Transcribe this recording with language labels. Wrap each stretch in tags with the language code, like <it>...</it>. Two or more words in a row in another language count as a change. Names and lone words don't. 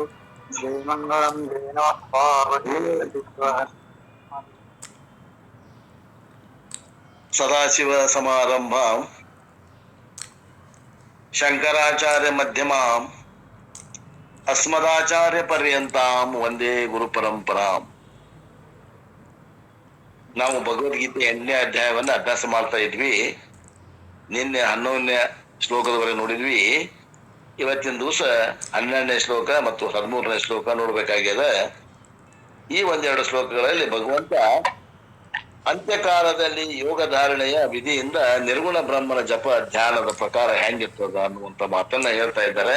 <sa>जयमङ्गलं जय नमः पार्वतीपतिः। ಸದಾಶಿವ ಸಮಾರಂಭಾಂ ಶಂಕರಾಚಾರ್ಯ ಮಧ್ಯಮಾಂ ಅಸ್ಮದಾಚಾರ್ಯ ಪರ್ಯಂತಾಂ ವಂದೇ ಗುರು ಪರಂಪರಾಂ.</sa> <kn>ನಾವು ಭಗವದ್ಗೀತೆ 8ನೇ ಅಧ್ಯಾಯವನ್ನ ಅಭ್ಯಾಸ ಮಾಡ್ತಾ ಇದ್ವಿ. ನಿನ್ನೆ 11ನೇ ಶ್ಲೋಕದವರೆಗೆ ನೋಡಿದ್ವಿ. ಇವತ್ತಿನ ದಿವಸ 12ನೇ ಶ್ಲೋಕ ಮತ್ತು 13ನೇ ಶ್ಲೋಕ ನೋಡ್ಬೇಕಾಗ್ಯದ. ಈ ಒಂದೆರಡು ಶ್ಲೋಕಗಳಲ್ಲಿ ಭಗವಂತ ಅಂತ್ಯಕಾಲದಲ್ಲಿ ಯೋಗ ಧಾರಣೆಯ ವಿಧಿಯಿಂದ ನಿರ್ಗುಣ ಬ್ರಹ್ಮನ ಜಪ ಧ್ಯಾನದ ಪ್ರಕಾರ ಹೆಂಗಿರ್ತದ ಅನ್ನುವಂತ ಮಾತನ್ನ ಹೇಳ್ತಾ ಇದ್ದಾರೆ.</kn>